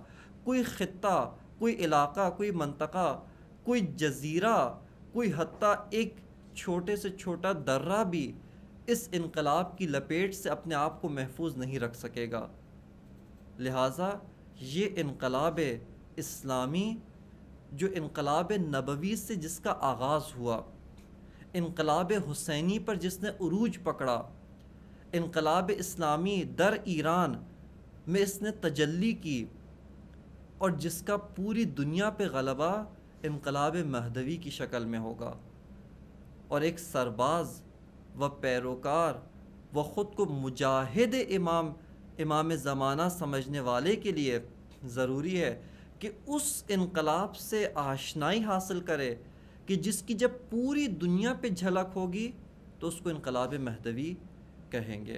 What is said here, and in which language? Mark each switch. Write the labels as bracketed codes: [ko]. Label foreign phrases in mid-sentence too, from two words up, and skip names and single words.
[ur] کوئی خطہ، کوئی علاقہ، کوئی منطقہ، کوئی جزیرہ، کوئی حتیٰ ایک چھوٹے سے چھوٹا درہ بھی اس انقلاب کی لپیٹ سے اپنے آپ کو محفوظ نہیں رکھ سکے گا۔ لہٰذا یہ انقلاب اسلامی، جو انقلاب نبوی سے جس کا آغاز ہوا، انقلاب حسینی پر جس نے عروج پکڑا، انقلاب اسلامی در ایران میں اس نے تجلی کی، اور جس کا پوری دنیا پہ غلبہ انقلاب مہدوی کی شکل میں ہوگا۔ اور ایک سرباز و پیروکار و خود کو مجاہد امام زمانہ سمجھنے والے کے لیے ضروری ہے کہ اس انقلاب سے آشنائی حاصل کرے کہ جس کی جب پوری دنیا پہ جھلک ہوگی تو اس کو انقلاب مہدوی کہیں گے۔